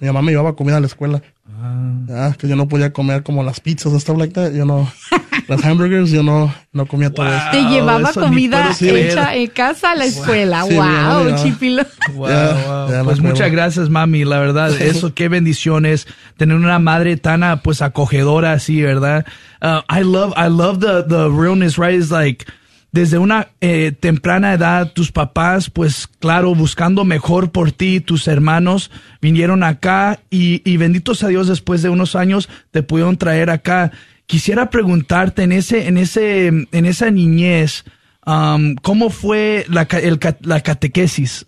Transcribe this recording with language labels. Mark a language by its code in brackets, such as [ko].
[es] Mi mamá me llevaba comida a la escuela. Ah. Ya, que yo no podía comer como las pizzas, [en] stuff like that, you know. [es] Las hamburgers yo no comía todo eso. Te llevaba eso, comida sí, hecha en casa a la escuela. Sí, wow, Chipilo. Pues muchas gracias, mami, la verdad. Eso, qué bendición es tener una madre tan pues acogedora así, ¿verdad? [en] I love the realness, right? It's like [es] desde una temprana edad, tus papás, pues claro, buscando mejor por ti, tus hermanos vinieron acá y benditos a Dios, después de unos años te pudieron traer acá. Quisiera preguntarte en esa niñez, ¿cómo fue la catequesis?